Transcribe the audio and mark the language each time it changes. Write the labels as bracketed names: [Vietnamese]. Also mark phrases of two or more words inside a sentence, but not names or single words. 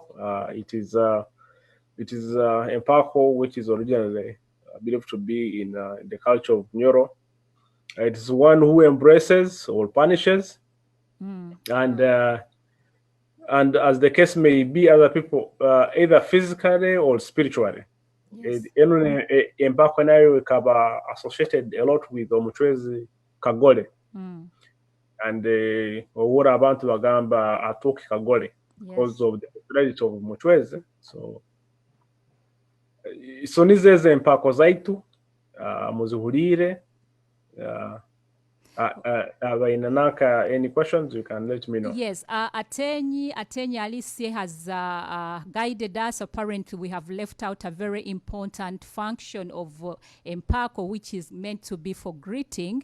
[English] It is Empaako, which is originally believed to be in the culture of Bunyoro. It is one who embraces or punishes, and as the case may be, other people either physically or spiritually. Yes. [Nyoro] Empaako nayo ikaba [English] associated a lot with Omuchwezi Kagole, and [Nyoro] owura abantu bagamba atoki Kagole [English] because of the popularity of Omuchwezi. [Nyoro] So nizeze Empaako zaitu muzihurire. [English] Any questions, you can let me know. Yes, Atenyi Alice has guided us. Apparently, we have left out a very important function of Empaako, which is meant to be for greeting.